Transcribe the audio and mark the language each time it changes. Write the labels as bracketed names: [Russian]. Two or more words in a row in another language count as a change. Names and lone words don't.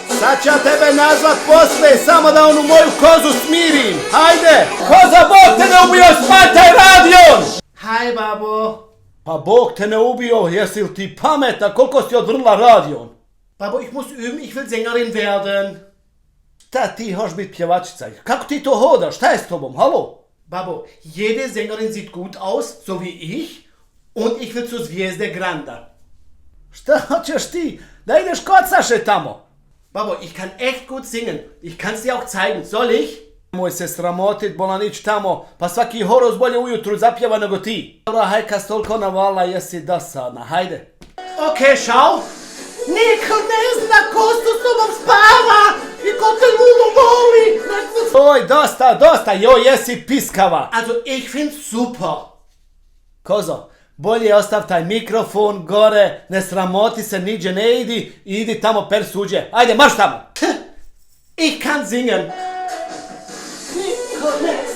[Bosnian] Sad ću ja tebe nazvat posle, samo da onu moju kozu smirim. Hajde! Koza, Bog te ne ubio, smataj radion! Hi, Babo. Pa Bog te ne ubio, jesi li ti pameta, koliko si odvrnula radion? Babo, [German] ich muss üben, ich will Sängerin werden. [Bosnian] Šta ti hoš bit pjevačica? Kako ti to hodaš? Šta je s tobom? Halo? [German] Babo, jede Sängerin sieht gut aus, so wie ich. Und ich will zur Zvijezde Granda. [Bosnian] Šta hoćeš ti? Da ideš kod Saše tamo? Babo, [German] ich kann echt gut singen. Ich kann's dir auch zeigen. Soll ich? [Bosnian] Nemoj se sramotit, bolan ić tamo, pa svaki horoz bolje ujutru zapjeva nego ti. Dobro, hajka stolko navala, jesi dosadna, hajde. [German] Okay, schau. [Bosnian] Niko ne zna ko s tobom spava i ko te ludo voli. Oj, dosta, joj, jesi piskava. [German] Also, ich find's super. [Bosnian] Kozo, bolje ostav taj mikrofon gore, ne sramoti se, niđe ne idi tamo per suđe. Ajde, marš tamo. [German] Ich kann singen. [Bosnian] Niko ne